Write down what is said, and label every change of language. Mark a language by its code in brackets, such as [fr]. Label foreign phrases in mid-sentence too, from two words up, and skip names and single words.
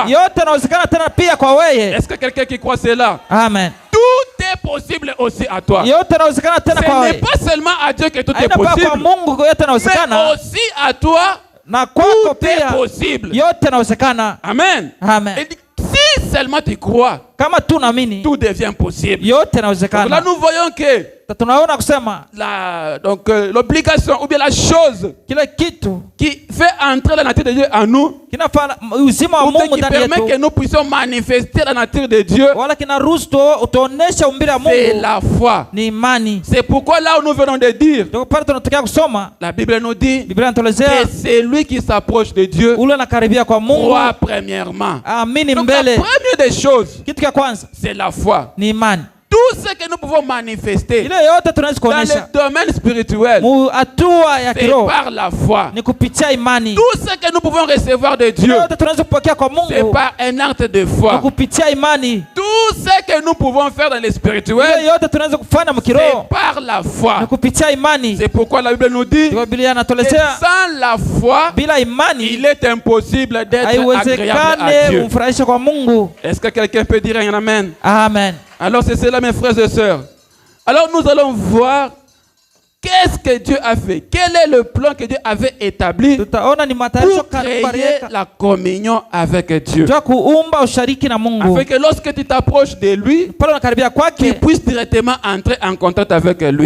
[sw] yote yanawezekana tena pia kwa wewe. [fr] Est-ce que quelqu'un qui croit cela? [sw] Amen. [fr] Tout est possible aussi à toi. [sw] Yote yanawezekana tena kwa [fr] Ce n'est [sw] wewe. [fr] pas seulement à Dieu que tout est [sw] Haina pa kwa [fr] possible, [sw] Mungu yote [fr] mais [sw] yanawezekana, [fr] aussi à toi, [sw] na kwako [fr] tout est [sw] pia [fr] possible. [sw] yote yanawezekana. [fr] Amen. [sw] Amen. [fr] Et si seulement tu crois, [sw] Kama tu naamini [fr] tout devient possible. [sw] yote [fr] Donc là, [sw] yanawezekana. [fr] nous voyons que [sw] Tunaona kusema [fr] l'obligation ou bien la chose [sw] kile kitu [fr] qui fait entrer la nature de Dieu en nous, [sw] kinafanya uzima wa [fr] ou bien [sw] Mungu [fr] qui [sw] ndani [fr] permet que [sw] yetu, [fr] nous puissions manifester la nature de Dieu, [sw] wala kinaruhusu utuonesha umbile wa [fr] c'est [sw] Mungu [fr] la foi. [sw] ni imani. [fr] C'est pourquoi là où nous venons de dire, [sw] Ndio pale tunatokea kusoma [fr] la Bible nous dit [sw] Biblia [fr] que [sw] inatuelezea [fr] c'est lui qui s'approche de Dieu, [sw] ule anakaribia kwa Mungu, [fr] croit premièrement. [sw] amini [fr] Donc la [sw] mbele. [fr] première des choses, [sw] Kitu cha kwanza [fr] c'est la foi. [sw] ni imani. [fr] Tout ce que nous pouvons manifester [sw] Ile yote tunaweza [fr] dans [sw] kuonesha [fr] le domaine spirituel, [sw] mu hatua ya [fr] c'est [sw] kiroho [fr] par la foi. [sw] ni kupitia imani. [fr] Tout ce que nous pouvons recevoir de [sw] Ile [fr] Dieu, [sw] yote tunaweza kupokea kwa [fr] c'est [sw] Mungu [fr] par un acte de [sw] ni [fr] foi. [sw] kupitia imani. [fr] Tout ce que nous pouvons faire dans le [sw] Ile [fr] spirituel, [sw] yote tunaweza kufanya [fr] c'est [sw] mkiroho [fr] par la foi. [sw] ni kupitia imani. [fr] C'est pourquoi la Bible nous dit [sw] Ndio Biblia [fr] que [sw] inatuelezea [fr] sans la foi, [sw] bila imani [fr] il est impossible d'être agréable à [sw] haiwezekane [fr] Dieu. [sw] umfurahishe kwa Mungu. [fr] Est-ce que quelqu'un peut dire un amen? [sw] Amen. [fr] Alors c'est cela mes frères. frères et sœurs, alors nous allons voir qu'est-ce que Dieu a fait. Quel est le plan que Dieu avait établi pour créer la communion avec Dieu. Afin que lorsque tu t'approches de lui, tu puisses directement entrer en contact avec lui.